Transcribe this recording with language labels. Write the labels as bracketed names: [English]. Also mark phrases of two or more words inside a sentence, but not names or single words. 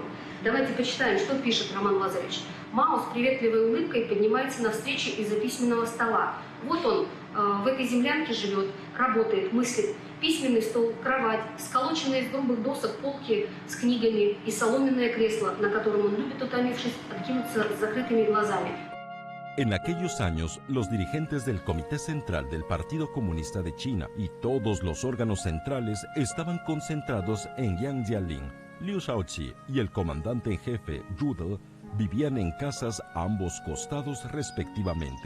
[Russian] Давайте почитаем, что пишет Роман Лазаревич. Мао с приветливой улыбкой поднимается на встрече из-за письменного стола. Вот он в этой землянке живет, работает, мыслит. Письменный стол, кровать, сколоченные из грубых досок полки с книгами и соломенное кресло, на котором он любит, утомившись, откинуться с закрытыми глазами. [Spanish] En aquellos años, los dirigentes del Comité Central del Partido Comunista de China y todos los órganos centrales estaban concentrados en Yangjialing. Liu Shaoqi y el comandante en jefe, Yu De, vivían en casas a ambos costados respectivamente.